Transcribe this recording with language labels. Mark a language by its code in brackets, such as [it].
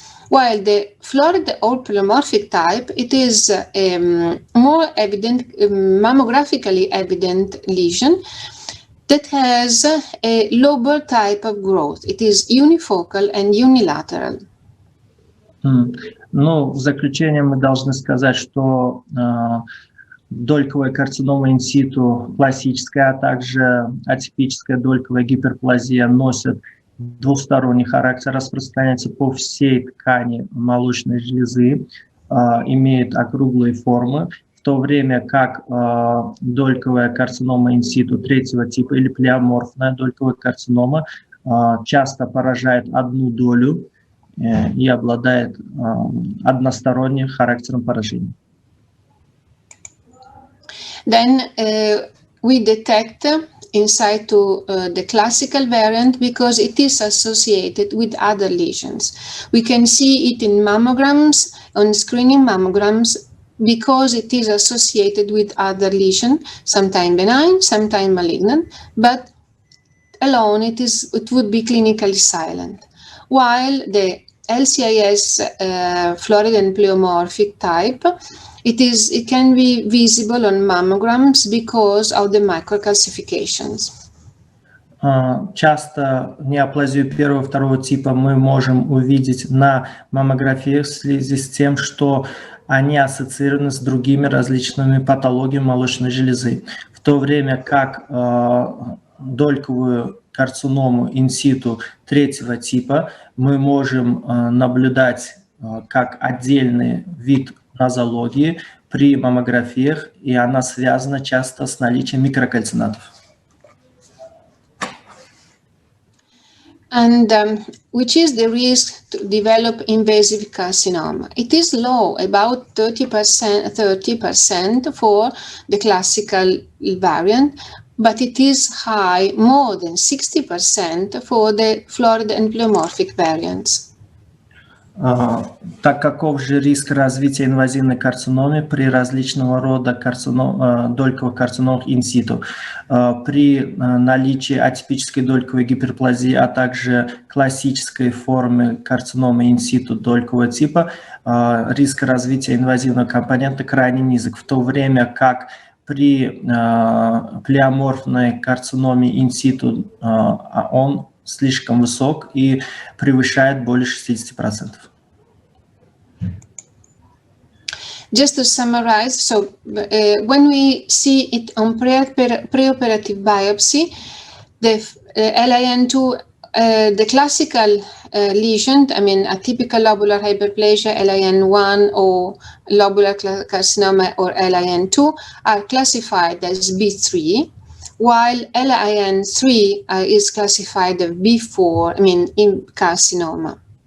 [en] While the florid or pleomorphic type, it is more evident, mammographically evident lesion that has a lobar type of growth. It is unifocal and unilateral. [ru] Ну, в заключение мы должны сказать, что дольковая карцинома инситу классическая, а также атипическая дольковая гиперплазия носят двусторонний характер, распространяется по всей ткани молочной железы, имеет округлые формы, в то время как дольковая карцинома инситу третьего типа или плеоморфная дольковая карцинома часто поражает одну долю и обладает односторонним характером поражения. [en] Then we detect in situ the classical variant because it is associated with other lesions. We can see it in mammograms, on screening mammograms, because it is associated with other lesions, sometimes benign, sometimes malignant, but alone it would be clinically silent. While the LCIS florid and pleomorphic type, it can be visible on mammograms because of the microcalcifications. [ru] Часто неоплазию первого и второго типа мы можем увидеть на маммографиях в связи с тем, что они ассоциированы с другими различными патологиями молочной железы, в то время как дольковую карциному инситу третьего типа мы можем наблюдать как отдельный вид нозологии при маммографиях, и она связана часто с наличием микрокальцинатов. [en] And which is the risk to develop invasive carcinoma? It is low, about 30% for the classical variant, but it is high, more than 60% for the florid and pleomorphic variants. [ru] Так каков же риск развития инвазивной карциномы при различного рода дольковых карциномах инситу? При наличии атипической дольковой гиперплазии, а также классической формы карциномы инситу долькового типа, риск развития инвазивного компонента крайне низок, в то время как при плеоморфной карциноме инситу он слишком высок и превышает более 60%. [en] Just to summarize, so when we see it on preoperative biopsy, the LIN2, the classical lesion, I mean a typical lobular hyperplasia, LIN1 or lobular carcinoma or LIN2 are classified as B3, while LIN3 is classified as B4, I mean in carcinoma.